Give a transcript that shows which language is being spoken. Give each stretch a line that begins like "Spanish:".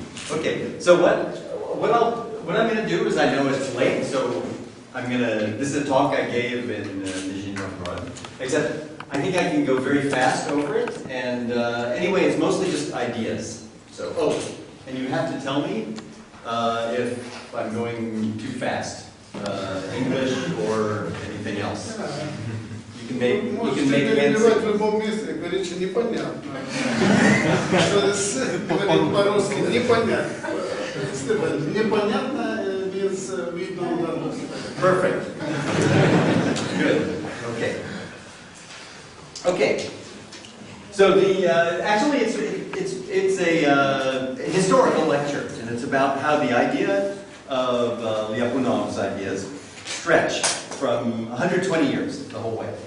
English: Okay, so what I'm going to do is, I know it's late, so this is a talk I gave in Nizhny Novgorod, except I think I can go very fast over it, and anyway, it's mostly just ideas. So, and you have to tell me if I'm going too fast, English or anything else. You can make answers.
Russian: В любом месте, говорит, что непонятно. Говорит по-русски непонятно.
English: Непонятно means we don't understand. Perfect. Good. Okay. Okay. So actually it's a historical lecture, and it's about how the idea of Ляпунов's ideas stretch from 120 years the whole way.